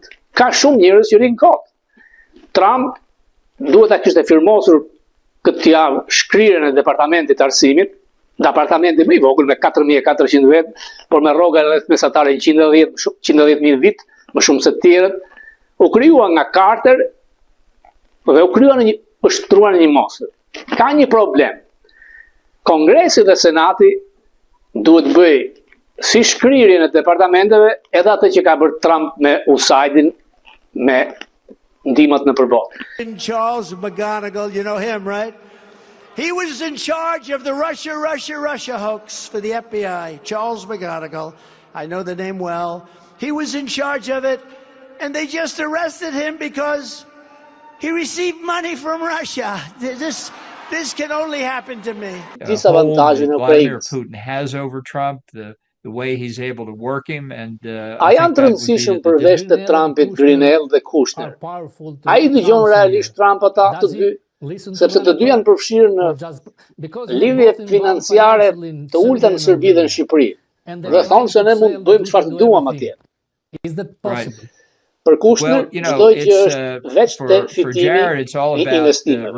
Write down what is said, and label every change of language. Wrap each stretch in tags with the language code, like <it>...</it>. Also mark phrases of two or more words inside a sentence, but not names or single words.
<sq>Ka shumë njerëz që rinë kot. Trump duhet ta kishte firmosur këtë javë shkrirjen e departamentit të arsimit, departamenti më i vogël me 4400 vet, por me rroga rreth mesatare 110.000 vit, më shumë se të tjerët, u krijuar nga Carter dhe u krijuar është shtruar në një mosër. Ka një problem. Kongresi dhe Senati duhet bëj si shkrirjen e departamenteve edhe atë që ka bërë Trump me USAID-in, me ndihmat në përballë.</sq> <en>Charles McGonigal, you know him, right? He was in charge of the Russia hoax for the FBI. Charles McGonigal, I know the name well. He was in charge of it, and they just arrested him because he received money from Russia. This can only happen to me. Vladimir Putin has over Trump, the way he's able to work him, and</en> <sq>a janë të rëndësishëm përveç të Trumpit, Grenell dhe Kushner. Ai dëgjon realisht Trump ata të dy, sepse të dy janë përfshirë në lidhje financiare të ulta në Serbi dhe në Shqipëri. Dhe thonë se ne mund të bëjmë çfarë duam atje. Për Kushner, çdo gjë është veç te fitimi i investimeve.</sq>